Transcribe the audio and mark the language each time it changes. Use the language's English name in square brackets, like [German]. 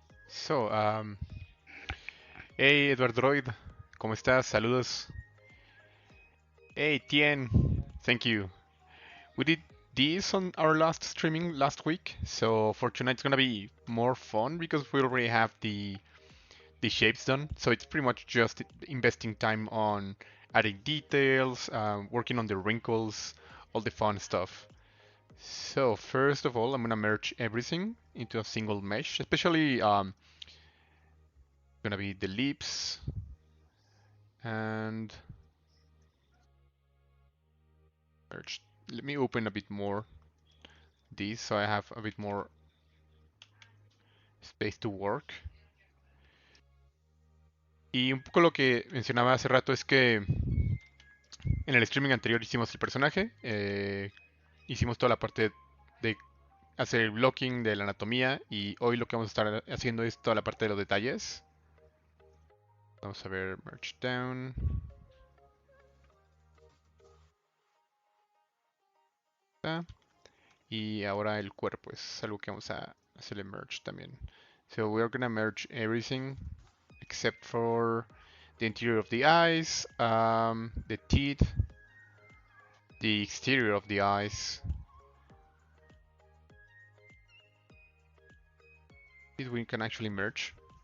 [English] So, hey Edward Droid, [Spanish] ¿cómo estás? Saludos. [English] Hey Tien, thank you. We did this on our last streaming last week, so for tonight it's gonna be more fun because we already have the shapes done. So it's pretty much just investing time on adding details, working on the wrinkles, all the fun stuff. So first of all, I'm gonna merge everything into a single mesh, especially gonna be the lips and merge. Let me open a bit more this so I have a bit more space to work. [Spanish] Y un poco lo que mencionaba hace rato es que en el streaming anterior hicimos el personaje, hicimos toda la parte de hacer el blocking de la anatomía y hoy lo que vamos a estar haciendo es toda la parte de los detalles. Vamos a ver merge down. Y ahora el cuerpo es algo que vamos a hacerle merge también. [English] So we're gonna merge everything except for the interior of the eyes, the teeth, the exterior of the eyes. This we can actually merge.